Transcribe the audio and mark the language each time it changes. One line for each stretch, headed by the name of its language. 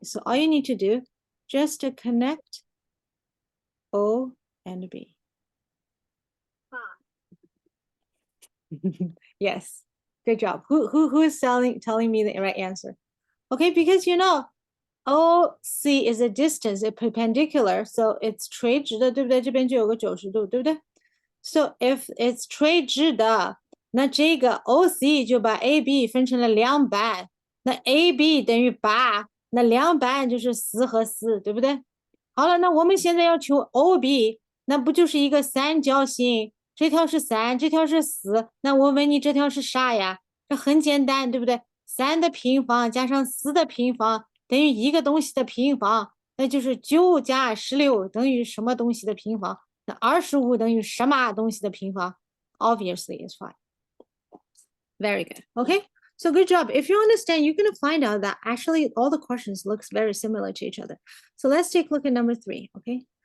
English: So all you need to do, just to connect O and B. Yes, good job. Who is telling me the right answer? Okay, because you know, OC is a distance, a perpendicular, so it's
Chinese: 垂直的，对不对？这边就有个90度，对不对？
English: So if it's
Chinese: 垂直的，那这个 OC 就把 AB 分成了2半，那 AB 等于8，那2半就是4和4，对不对？好了，那我们现在要求 OB，那不就是一个三角形？这条是3，这条是4，那我问你这条是啥呀？这很简单，对不对？3的平方加上4的平方等于一个东西的平方，那就是9加16等于什么东西的平方？那25等于什么东西的平方 ？
English: Obviously, is 5. Very good. Okay, so good job. If you understand, you're going to find out that actually all the questions looks very similar to each other. So let's take a look at number 3. Okay.